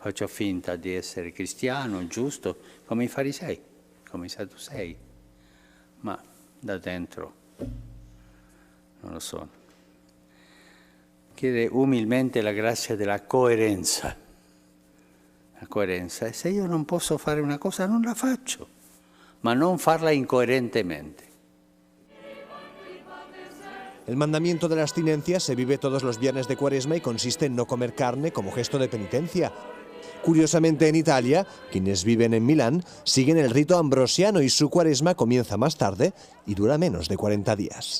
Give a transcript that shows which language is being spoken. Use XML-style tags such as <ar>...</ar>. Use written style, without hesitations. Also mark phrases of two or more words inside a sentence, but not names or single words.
<it>faccio finta di essere cristiano, giusto, come i farisei, come i sadducei, ma da dentro non lo sono. Chiede umilmente la grazia della coerenza. La coerenza, e se io non posso fare una cosa non la faccio, ma non farla incoherentemente.</it> <es>El mandamiento de la abstinencia se vive todos los viernes de Cuaresma y consiste en no comer carne como gesto de penitencia. Curiosamente, en Italia, quienes viven en Milán siguen el rito ambrosiano y su Cuaresma comienza más tarde y dura menos de 40 días.</es>